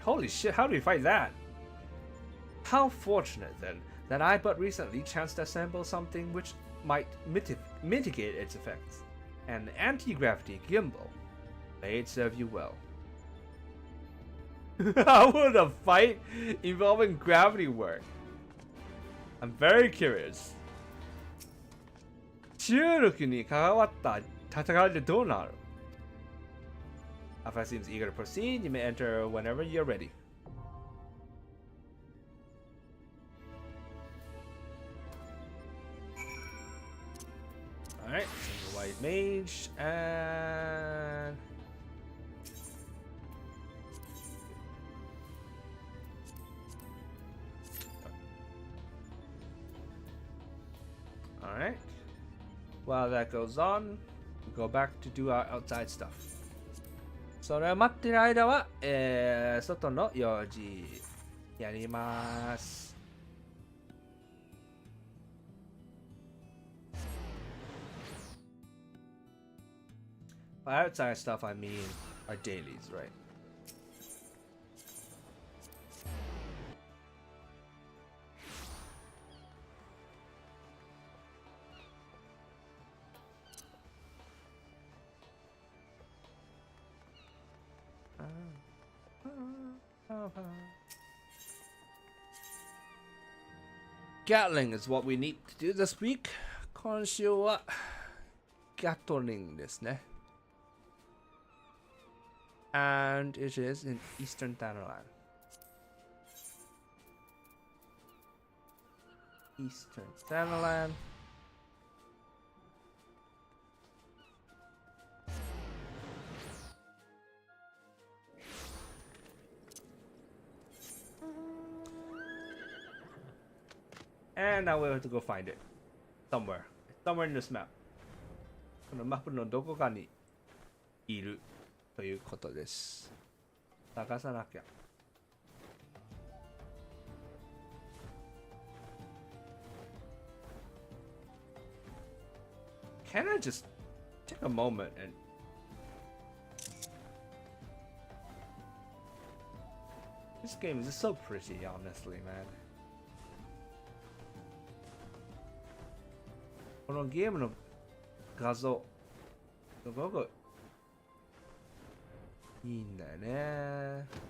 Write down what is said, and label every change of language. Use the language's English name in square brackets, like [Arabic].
[English] Holy shit, how do we fight that? How fortunate then that I but recently chanced to assemble something which might mitigate its effects. An anti-gravity gimbal. May it serve you well. How would a fight involving gravity work? I'm very curious. [Japanese] 重力に関わった戦いでどうなる? [English] Alpha seems eager to proceed. You may enter whenever you're ready. Alright, single white mage and alright. While that goes on, we go back to do our outside stuff. [Japanese] それを待ってる間は、外の用事やります。 [English] By outside stuff, I mean our dailies, right? Gatling is what we need to do this week. [Japanese] 今週は Gatling ですね。 [English] And it is in Eastern Thailand. Eastern Thailand. And now we have to go find it. Somewhere. Somewhere in this map. [Japanese] このマップのどこかにいるということです。探さなきゃ。 [English] Can I just take a moment and This game is so pretty, honestly, man. [Japanese] このゲームの画像すごくいいんだよね。